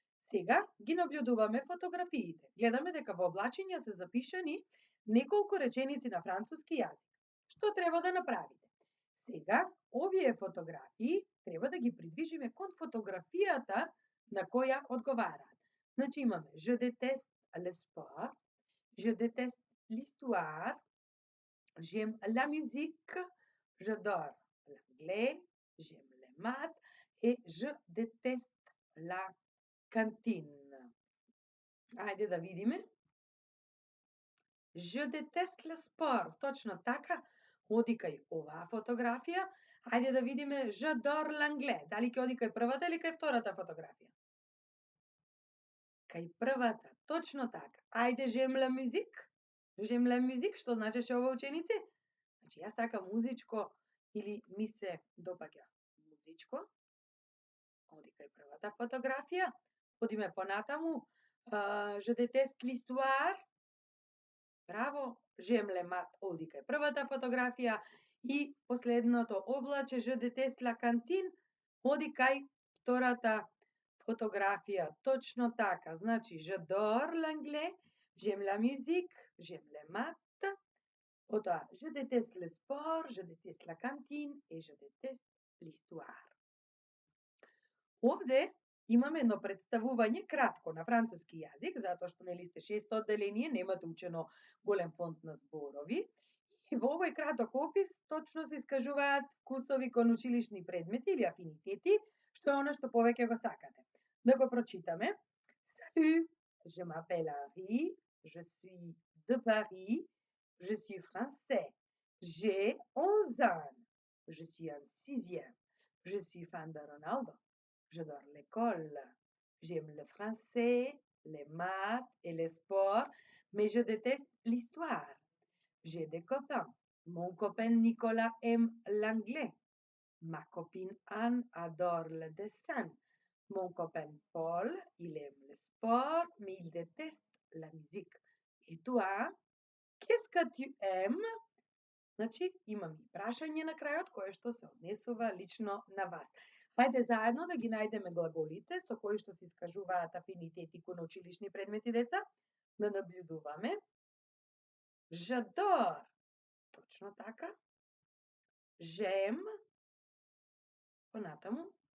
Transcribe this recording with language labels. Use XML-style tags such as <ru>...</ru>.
<mk>Сега ги наблюдуваме фотографиите. Гледаме дека во облачења се запишани неколку реченици на француски јазик. Што треба да направите? Сега, овие фотографии треба да ги придвижиме кон фотографијата на која одговараат. Значи имаме</mk> <fr>je déteste le sport, je déteste l'histoire, j'aime la musique, j'adore l'anglais, j'aime les maths et je déteste la cantine.</fr> <mk>Ајде да видиме.</mk> <fr>Je déteste le sport,</fr> <mk>точно така, оди кај оваа фотографија. Ајде да видиме</mk> <fr>j'adore l'anglais.</fr> <mk>Дали ќе оди кај првата или кај втората фотографија? Кај првата, точно така.</mk> <fr>Ајде j'aime la musique. J'aime la musique,</fr> <mk>што значеше ова, ученици? Значи јас сакам музичко или ми се допаѓа музичко. Оди кај првата фотографија. Одиме понатаму.</mk> <fr>Je déteste l'histoire.</fr> <mk>Браво,</mk> <fr>j'aime les maths,</fr> <mk>оди кај првата фотографија и последното облаче</mk> <fr>je déteste la cantine,</fr> <mk>оди кај втората фотографија. Точно така, значи</mk> <fr>j'adore l'anglais, j'aime la musique, j'aime les maths, потоа je déteste le sport, je déteste la cantine et je déteste l'histoire.</fr> <mk>Овде имаме едно представување кратко на француски јазик, затоа што нели сте 6 одделение, немате учено голем фонд на зборови. И во овој краток опис точно се искажуваат вкусови кон училишни предмети или афинитети, што е она што повеќе го сакате. Да го прочитаме.</mk> <fr>Salut, je m'appelle Henri, je suis de Paris, je suis français, j'ai 11 ans, je suis en 6e, je suis fan de Ronaldo. J'adore l'école. J'aime le français, les maths et les sports, mais je déteste l'histoire. J'ai des copains. Mon copain Nicolas aime l'anglais. Ma copine Anne adore le dessin. Mon copain Paul, il aime le sport, mais il déteste la musique. Et toi, qu'est-ce que tu aimes?</fr> <mk>Значи, имам и прашање на крајот кое што се однесува лично на вас. Хајде заедно да ги најдеме глаголите со кои што се искажуваат афинитети кон училишни предмети, деца. Да набљудуваме. J'adore. Точно така. J'aime. Понатаму.</mk>